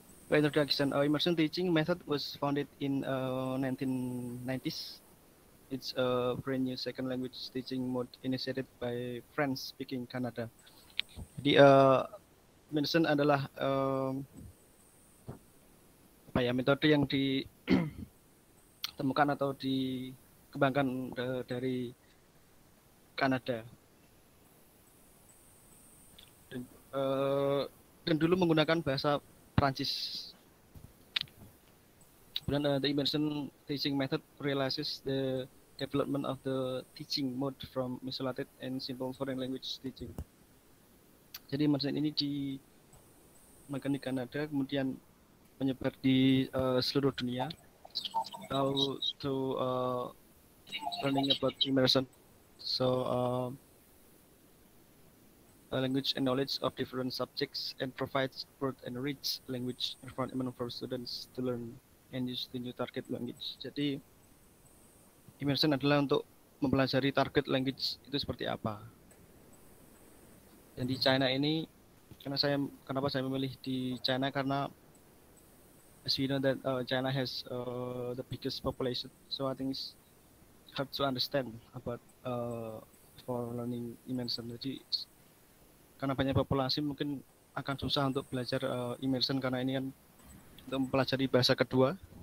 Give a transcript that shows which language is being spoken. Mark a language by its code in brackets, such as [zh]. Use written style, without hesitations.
[en] By introduction, immersion teaching method was founded in 1990s. It's a brand new second language teaching mode initiated by French-speaking Canada. [id] Jadi immersion adalah metode yang ditemukan atau dikembangkan dari Kanada. Dan dulu menggunakan bahasa Prancis. [en] Kemudian the immersion teaching method realizes the development of the teaching mode from isolated and simple foreign language teaching. [id] Jadi immersion ini dikembangkan di Kanada, kemudian menyebar di seluruh dunia. [en] How to learning about immersion. So language and knowledge of different subjects and provides broad and rich language environment for students to learn and use the new target language. [id] Jadi immersion adalah untuk mempelajari target language itu seperti apa. Dan di China ini, kenapa saya memilih di China, karena [en] as we know that China has the biggest population, so I think it's hard to understand about for learning immersion. [id] Jadi karena banyak populasi mungkin akan susah untuk belajar immersion, karena ini kan untuk mempelajari bahasa kedua.